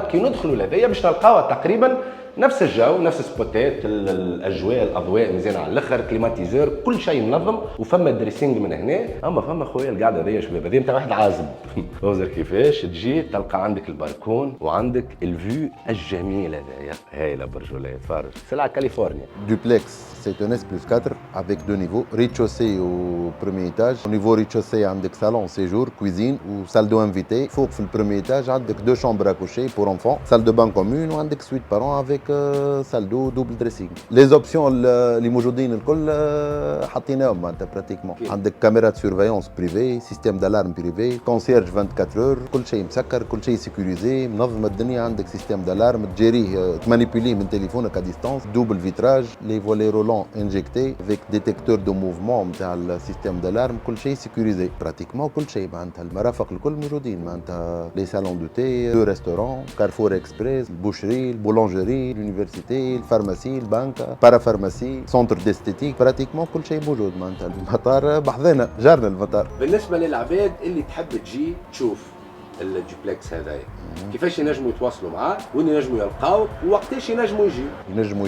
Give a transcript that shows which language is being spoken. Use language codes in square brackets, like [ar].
[ar] كي ندخلوا لهذايا باش نلقاوها تقريبا نفس الجو، نفس السبوتات، الاجواء، الاضواء مزيانه على الاخر، كليماتيزور، كل شيء منظم، وفما دريسينغ من هنا. اما فما خويا القعده هذيا شباب هذه نتاع واحد عازب وزر كيفاش تجي تلقى عندك البالكون وعندك الفيو الجميل هذايا. هايله برجوليه تفرج سلعه كاليفورنيا. [fr] Duplex, c'est un S+4 avec deux niveaux, rez-de-chaussée au premier étage. Au niveau rez-de-chaussée, [ar] عندك [fr] salon, séjour, cuisine ou salle d'invité. [ar] فوق في البريمي [fr] étage عندك deux chambres à coucher pour enfants, salle de bain commune [ar] وعندك [fr] suite parents avec salle d'eau double dressing. Les options [ar] اللي موجودين الكل حطيناهم معناتها pratiquement. عندك كاميرا [fr] surveillance privée, système d'alarme privé, concierge 24 heures، [ar] كل شيء مسكر، كل شيء [fr] sécurisé، [ar] منظمة الدنيا. [fr] عندك système d'alarme [ar] تجيريه تمانيبيليه من تليفونك [fr] à distance، double vitrage، les volets roulants injectés avec détecteur de mouvement نتاع السيستم دالارم، [ar] كل شيء [fr] سيكوريزي براتيكمون. [ar] كل شيء معناتها المرافق الكل موجودين معناتها، لي سالون دو تي، دو ريستورون، كارفور اكسبريس، البوشري، البولونجري، اليونيفرسيتي، الفارماسي، البنكه، بارافارماسي، سونتر ديستيتيك، براتيكمون كل شيء موجود معناتها. المطار بحذنا جارنا المطار. بالنسبه للعباد اللي تحب تجي تشوف الدوبلكس هذايا كيفاش ينجموا يتواصلوا معاه، وين ينجموا يلقاوك، ووقتاش ينجموا